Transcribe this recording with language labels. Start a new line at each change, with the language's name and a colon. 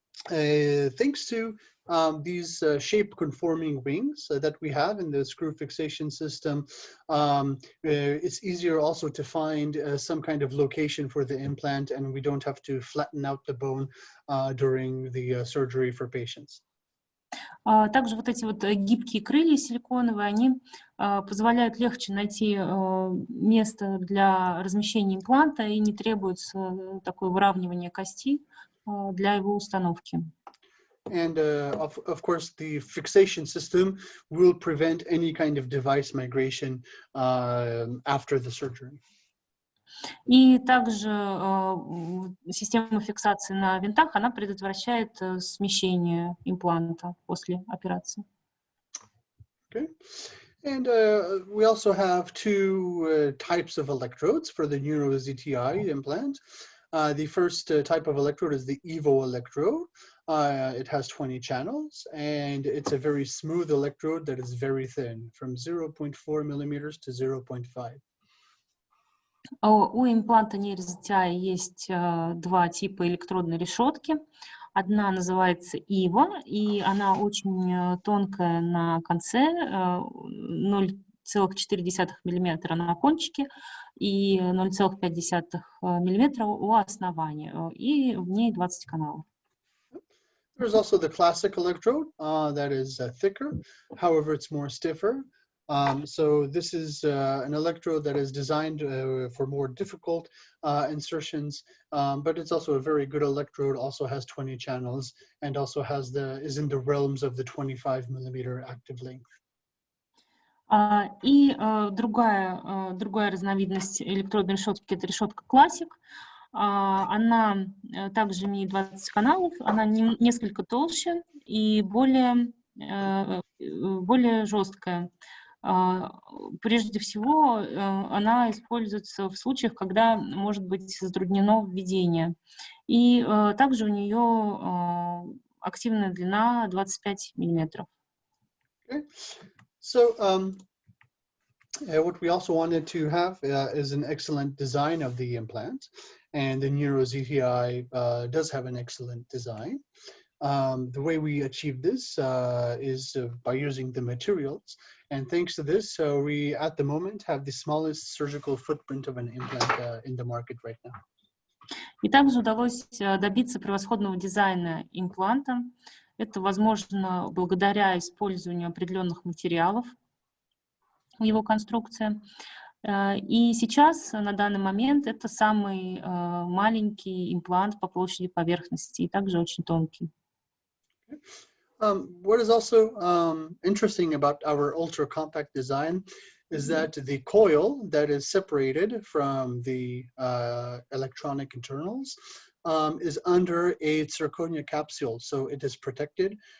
English: Thanks to these shape-conforming wings that we have in the screw fixation system, it's easier also to find some kind of location for the implant, and we don't have to flatten out the bone during the surgery for patients.
Russian: Также вот эти вот гибкие крылья силиконовые, они позволяют легче найти место для размещения импланта и не требуется такое выравнивание кости для его установки.
English: And of course, the fixation system will prevent any kind of device migration after the surgery.
Russian: И также система фиксации на винтах, она предотвращает смещение импланта после операции.
English: Okay. And we also have two types of electrodes for the Neuro ZTI implant. The first type of electrode is the Evo Electrode. It has 20 channels, and it's a very smooth electrode that is very thin, from 0.4 millimeters to 0.5.
Russian: У импланта Neuro ZTI есть два типа электродной решетки. Одна называется Evo, и она очень тонкая на конце, 0,4 мм на кончике и 0,5 мм у основания, и в ней 20 каналов.
English: There's also the classic electrode that is thicker, however, it's more stiffer. So this is an electrode that is designed for more difficult insertions, but it's also a very good electrode, also has 20 channels, and also is in the realms of the 25 millimeter active length.
Russian: И другая разновидность электродной решетки – это решетка классик. Она также имеет 20 каналов, она несколько толще и более жесткая. Прежде всего, она используется в случаях, когда может быть затруднено введение. И также у нее активная длина 25 миллиметров.
English: Okay. So what we also wanted to have is an excellent design of the implant, and the Neuro ZTI does have an excellent design. The way we achieve this is by using the materials, and thanks to this, we at the moment have the smallest surgical footprint of an implant in the market right now.
Russian: И также удалось добиться превосходного дизайна импланта. Это возможно благодаря использованию определенных материалов в его конструкции. И сейчас, на данный момент, это самый маленький имплант по площади поверхности и также очень тонкий.
English: What is also interesting about our ultra-compact design is that the coil that is separated from the electronic internals is under a zirconia capsule, so it is protected.